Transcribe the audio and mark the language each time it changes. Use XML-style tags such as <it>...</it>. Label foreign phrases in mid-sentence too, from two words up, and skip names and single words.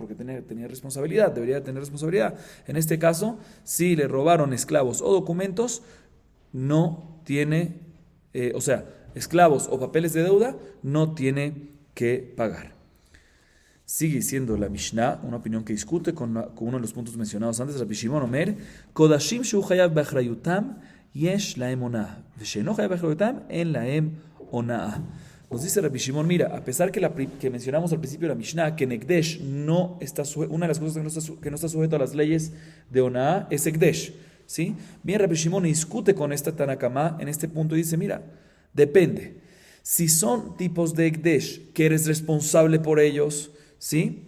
<es>Porque tenía responsabilidad, debería tener responsabilidad. En este caso, si le robaron esclavos o documentos, no tiene, esclavos o papeles de deuda, no tiene que pagar. Sigue siendo la Mishnah, una opinión que discute con uno de los puntos mencionados antes.</es> <he>רבי שמעון אומר: קדשים שהוא חייב באחריותם יש להם אונאה, ושאינו חייב באחריותם אין להם אונאה.</he> <es>Nos dice Rabbi Shimon: mira, a pesar que mencionamos al principio de la Mishnah que en Ekdesh no está una de las cosas que no está sujeto a las leyes de onah es Ekdesh, ¿sí? Bien, Rabbi Shimon discute con esta Tanakama en este punto y dice: mira, depende. Si son tipos de Ekdesh que eres responsable por ellos, ¿sí?</es>